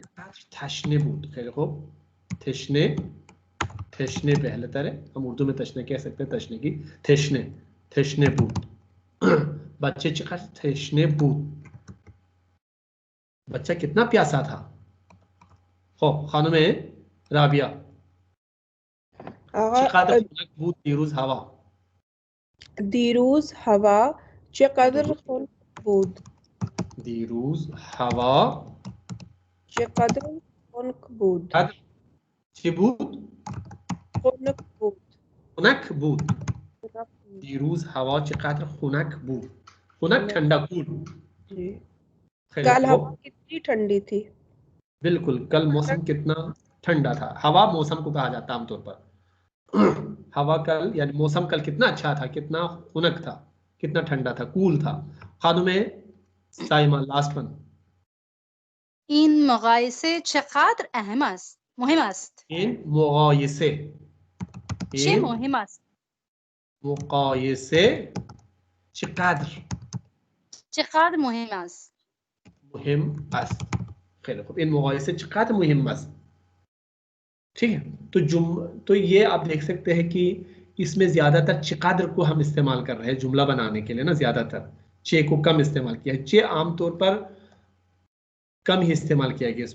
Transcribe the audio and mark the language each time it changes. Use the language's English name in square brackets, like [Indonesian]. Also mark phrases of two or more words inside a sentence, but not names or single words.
[Persian] تشنه بود, [Urdu] دیکھو تشنے، تشنے پہلے طرح ہم اردو میں تشنے کہہ سکتے ہیں، تشنے کی تشنے, [Persian] تشنه بود. بچه چقدر تشنه بود, [Urdu] بچہ کتنا پیاسا تھا. [Persian] हो خانم رابعه چقدر خنک بود دیروز هوا دیروز هوا چقدر خنک بود؟ دیروز هوا چقدر خنک بود؟ قدر چی بود؟ خنک بود. خنک بود. خنک بود. دیروز هوا چقدر خنک بود. خنک ठंडा कूल. [Urdu] जी। खैर कल हो ہوا کتنی ٹھنڈی تھی? بالکل کل موسم کتنا ٹھنڈا تھا. ہوا موسم کو کہا جاتا ہے عام طور پر. ہوا کل یعنی موسم کل کتنا اچھا تھا، کتنا خنک تھا، کتنا ٹھنڈا تھا، کول تھا. [English] खानुम साइमा last one. [Persian] این مقایسه چقدر اهم است مهم است این مقایسه چه इन مهم است مقایسه چقدر چقدر مهم است مهم است. خیر خوب این مقایسه چقدر مهم است. [Urdu] ٹھیک ہے. تو یہ آپ دیکھ سکتے ہیں کہ اس میں زیادہ تر چقدر کو ہم استعمال کر رہے ہیں جملہ بنانے کے لیے نا. زیادہ تر چے کو کم استعمال کیا ہے. چے عام طور پر کم ہی استعمال کیا گیا.